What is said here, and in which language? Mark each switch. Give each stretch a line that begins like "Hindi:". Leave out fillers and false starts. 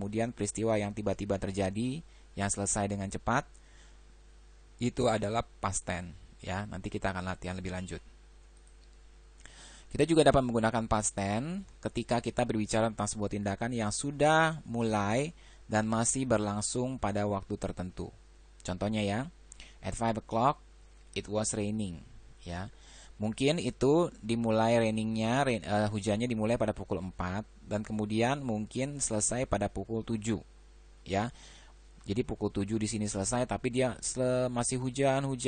Indonesian: Kemudian peristiwa yang tiba-tiba terjadi yang selesai dengan cepat, itu adalah past tense, ya. Nanti kita akan latihan lebih lanjut. Kita juga dapat menggunakan past tense ketika kita berbicara tentang sebuah tindakan yang sudah mulai dan masih berlangsung pada waktu tertentu. Contohnya, ya,
English: at 5 o'clock it was raining, ya.
Indonesian: Mungkin itu dimulai rainingnya, hujannya dimulai pada pukul 4 dan kemudian mungkin selesai pada pukul 7, ya. Jadi pukul 7 di sini selesai, tapi dia masih hujan.